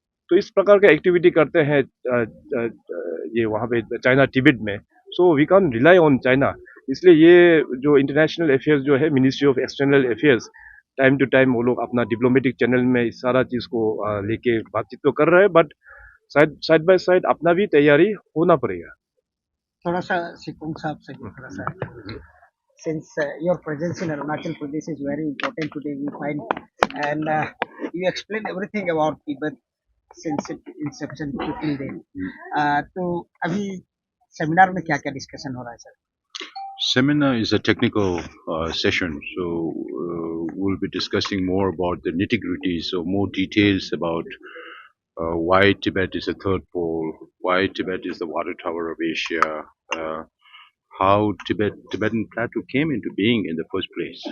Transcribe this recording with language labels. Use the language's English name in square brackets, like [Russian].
[Hindi] तो इस प्रकार का एक्टिविटी करते हैं ये वहाँ पे चाइना तिब्बत में। [English] So we can rely on China. [Hindi] इसलिए ये जो इंटरनेशनल अफेयर्स जो है ministry of external affairs time to time वो लोग अपना डिप्लोमेटिक चैनल में इस सारा चीज को लेके बातचीत तो कर रहे हैं, [English] but side by side [Hindi] अपना भी तैयारी होना पड़ेगा। थोड़ा सा सिकुंग साहब से थोड़ा सा [English] since your presence in Arunachal Pradesh is very important today we find and you explain everything about Tibet since its inception to till date. [Hindi] तो अभी सेमिनार में क्या क्या डिस्कशन हो रहा है sir? [English] Seminar is a technical session, so we'll be discussing more about the nitty-gritties, so more details about why Tibet is a third pole, why Tibet is the water tower of Asia, how Tibetan Plateau came into being in the first place.